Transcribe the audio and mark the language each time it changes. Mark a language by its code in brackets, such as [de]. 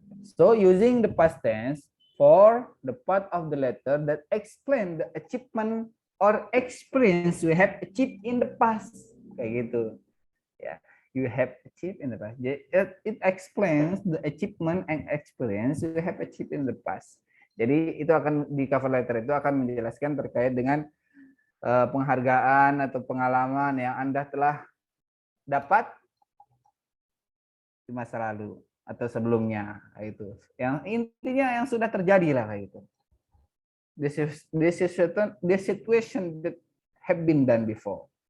[en] So using the past tense for the part of the letter that explain the achievement or experience we have achieved in the past. [id] Kayak gitu. Ya. [en] You have achieved in the past. It explains the achievement and experience you have achieved in the past. [id] Jadi itu akan di cover letter itu akan menjelaskan terkait dengan penghargaan atau pengalaman yang Anda telah dapat di masa lalu atau sebelumnya, itu. Yang intinya yang sudah terjadi lah kayak gitu. [en] This situation that have been done before.